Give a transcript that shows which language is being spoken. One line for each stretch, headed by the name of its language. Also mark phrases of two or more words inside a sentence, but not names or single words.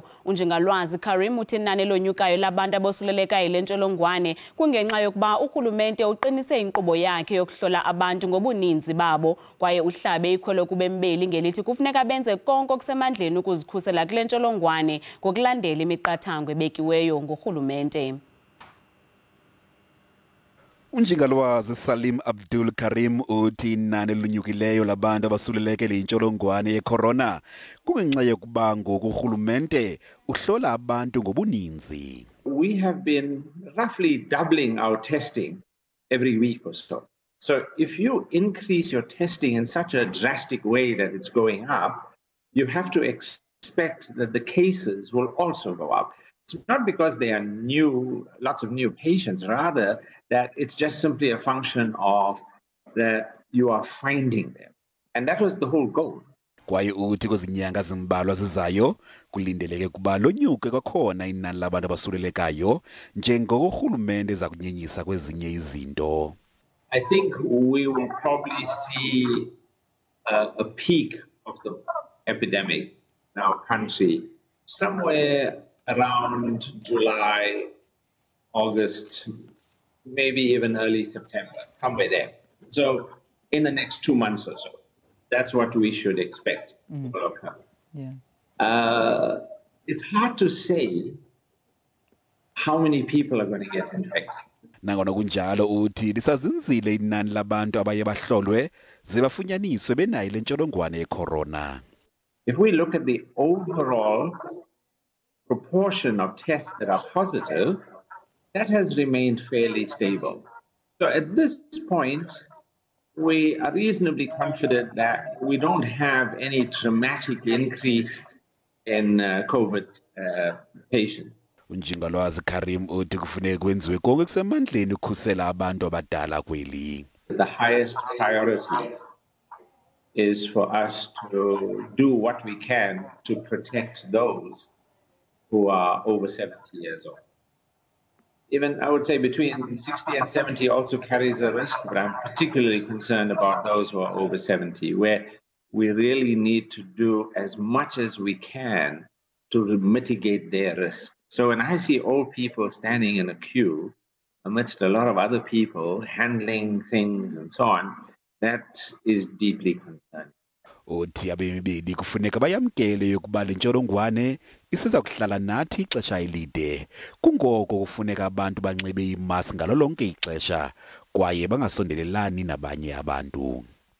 Xhosa: Unjingalwazi Karim uthi inani elonyukayo labantu abosuleleka yilentsholongwane kungenxa yokuba urhulumente uqinise inkqubo yakhe yokuhlola abantu ngobuninzi babo kwaye uhlabe ikhwelo kubembeli ngelithi kufuneka benze konke okusemandleni ukuzikhusela kule ntsholongwane ngokulandela imiqathango ebekiweyo ngurhulumente. Unjingalwazi Salim Abdool Karim uthi inani elinyukileyo labantu abasuleleke yintsholongwane yeCorona kungenxa yokuba ngoku urhulumente uhlola abantu ngobuninzi.
English: We have been roughly doubling our testing every week or so. So if you increase your testing in such a drastic way that it's going up, you have to expect that the cases will also go up. It's not because they are new, lots of new patients, rather that it's just simply a function of that you are finding them. And that was the whole goal.
Xhosa: Kwaye uthi kwezinyanga zimbalwa zizayo kulindeleke kuba lonyuke kwakhona inani labantu abasulelekayo njengoko urhulumente zakunyenyisa kwezinye izinto.
English: I think we will probably see a peak of the epidemic in our country somewhere around July, August, maybe even early September, somewhere there. So in the next 2 months or so, that's what we should expect. Yeah. It's hard to say how many people are going to get infected.
Xhosa: Nangona kunjalo uthi lisazinzile inani labantu abaye bahlolwe zibafunyaniswe benayo le ntsholongwane yeCorona.
English: If we look at the overall proportion of tests that are positive, that has remained fairly stable. So at this point, we are reasonably confident that we don't have any dramatic increase in COVID patients.
Xhosa: Unjingalwazi Karim uthi kufuneka kwenziwe konke kusemandleni ukukhusela abantu abadala kweli.
English: The highest priority is for us to do what we can to protect those who are over 70 years old. Even, I would say, between 60 and 70 also carries a risk, but I'm particularly concerned about those who are over 70, where we really need to do as much as we can to mitigate their risk. So when I see old people standing in a queue amidst a lot of other people handling things and so on, that is deeply concerning.
Xhosa: Uthi abemibili kufuneka bayamkele yokuba le ntsholongwane isiza kuhlala nathi ixesha elide. Kungoko kufuneka abantu banxibe imask ngalo lonke ixesha kwaye bangasondelelani nabanye abantu.